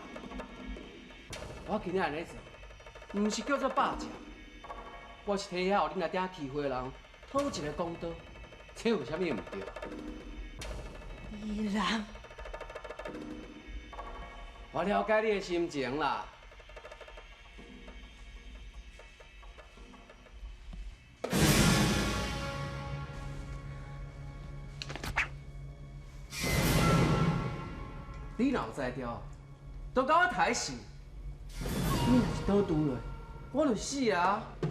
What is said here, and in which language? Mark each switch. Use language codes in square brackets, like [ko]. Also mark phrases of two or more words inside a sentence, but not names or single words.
[nan] 我今日安尼做，毋是叫做霸占，我是替遐互你那爹欺负的人讨一个公道，这有啥物毋对？依然，我了解你的心情啦。你若有才调，都甲我抬死。你若是倒拄落，我就死啊！